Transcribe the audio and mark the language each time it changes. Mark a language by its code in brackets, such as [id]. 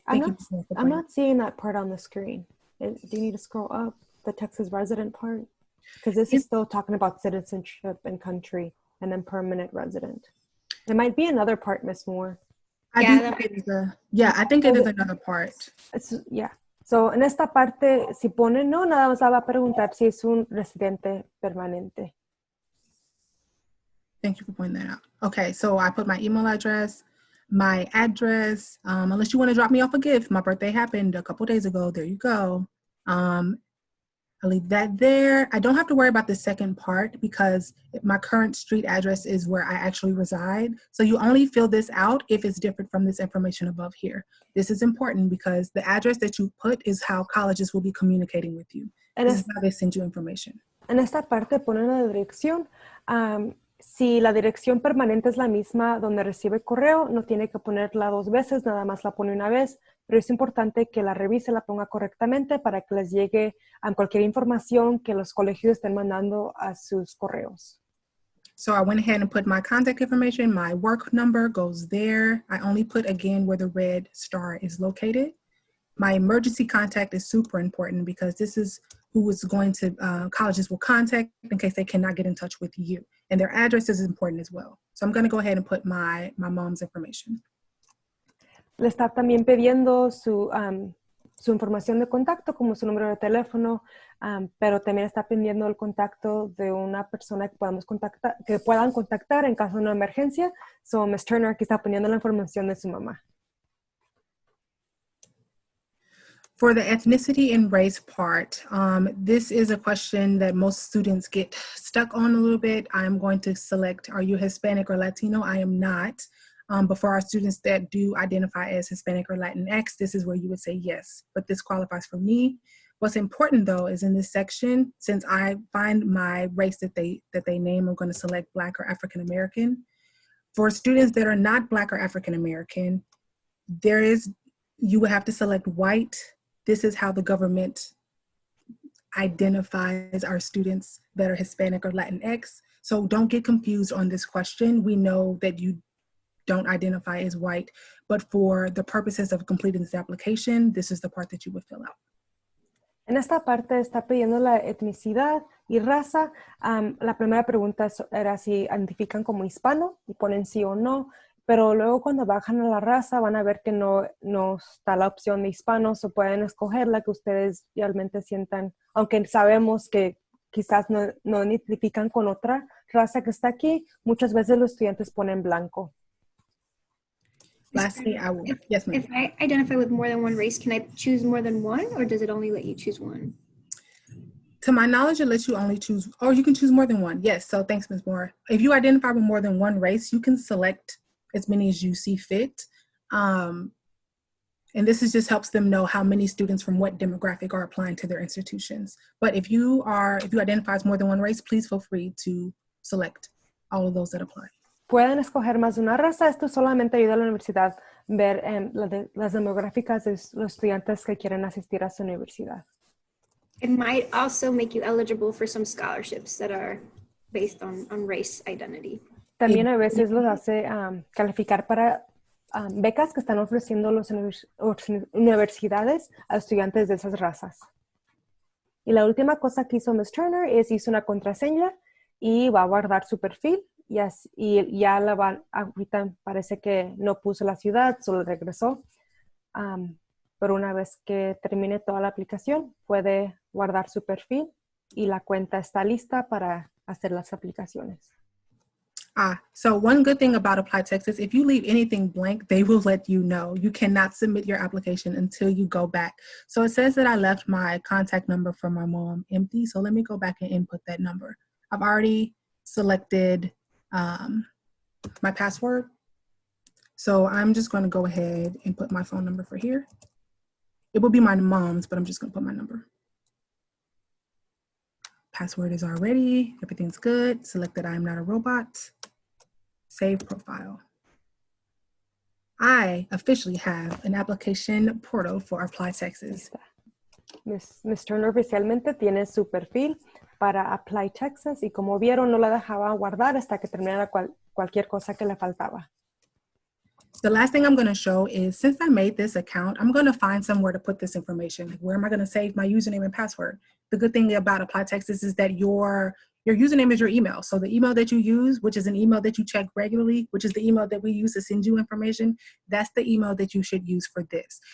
[en] I'm not seeing that part on the screen. Do you need to scroll up the Texas resident part? Because this is still talking about citizenship and country and then permanent resident. It might be another part, Ms. Moore. I think it is another part. Yeah. [es] So, en esta parte, si pone no, nada más va a preguntar si es un residente permanente. [en] Thank you for pointing that out. Okay, so I put my email address, my address, unless you want to drop me off a gift. My birthday happened a couple days ago. There you go. I'll leave that there. I don't have to worry about the second part because my current street address is where I actually reside. So you only fill this out if it's different from this information above here. This is important because the address that you put is how colleges will be communicating with you. This is how they send you information. [es] En esta parte ponen la dirección. Si la dirección permanente es la misma donde recibe correo, no tiene que ponerla 2 veces, nada más la pone una vez, pero es importante que la revise, la ponga correctamente para que les llegue a cualquier información que los colegios estén mandando a sus correos. [en] So I went ahead and put my contact information, my work number goes there. I only put again where the red star is located. My emergency contact is super important because this is who is going to, colleges will contact in case they cannot get in touch with you. And their address is important as well. So I'm going to go ahead and put my mom's information. [es] Le está también pidiendo su información de contacto, como su número de teléfono, pero también está pidiendo el contacto de una persona que puedan contactar en caso de una emergencia. So, Ms. Turner aquí está poniendo la información de su mamá. [en] For the ethnicity and race part, this is a question that most students get stuck on a little bit. I'm going to select, are you Hispanic or Latino? I am not. But for our students that do identify as Hispanic or Latinx, this is where you would say yes, but this qualifies for me. What's important though is in this section, since I find my race that they name, I'm going to select Black or African American. For students that are not Black or African American, you would have to select white. This is how the government identifies our students that are Hispanic or Latinx. So don't get confused on this question. We know that you don't identify as white, but for the purposes of completing this application, this is the part that you would fill out. [es] En esta parte está pidiendo la etnicidad y raza. La primera pregunta era si identifican como hispano y ponen sí o no, pero luego cuando bajan a la raza van a ver que no está la opción de hispanos, o pueden escoger la que ustedes realmente sientan, aunque sabemos que quizás no identifican con otra raza que está aquí, muchas veces los estudiantes ponen blanco. [en] Lastly, yes, ma'am. If I identify with more than one race, can I choose more than one, or does it only let you choose one? To my knowledge, it lets you only choose, or you can choose more than one. Yes, so thanks, Ms. Moore. If you identify with more than one race, you can select as many as you see fit. And this just helps them know how many students from what demographic are applying to their institutions. But if you identify as more than one race, please feel free to select all of those that apply. [es] Pueden escoger más de una raza. Esto solamente ayuda a la universidad a ver las demográficas de los estudiantes que quieren asistir a su universidad. [en] It might also make you eligible for some scholarships that are based on race identity. [es] También a veces los hace calificar para becas que están ofreciendo las universidades a estudiantes de esas razas. Y la última cosa que hizo Ms. Turner es hizo una contraseña y va a guardar su perfil. Y ya ahorita parece que no puso la ciudad, solo regresó. Pero una vez que termine toda la aplicación, puede guardar su perfil y la cuenta está lista para hacer las aplicaciones. [en] So one good thing about Apply Texas, if you leave anything blank, they will let you know. You cannot submit your application until you go back. So it says that I left my contact number for my mom empty. So let me go back and input that number. I've already selected my password. So I'm just going to go ahead and put my phone number for here. It will be my mom's, but I'm just going to put my number. Password is already, everything's good. Select that I am not a robot. Save profile. I officially have an application portal for Apply Texas. Ms. [es] Turner oficialmente tiene su perfil para Apply Texas y como vieron no la dejaba guardar hasta que terminara cualquier cosa que le faltaba. [en] The last thing I'm going to show is, since I made this account, I'm going to find somewhere to put this information. Like, where am I going to save my username and password? The good thing about Apply Texas is that your username is your email. So the email that you use, which is an email that you check regularly, which is the email that we use to send you information, that's the email that you should use for this.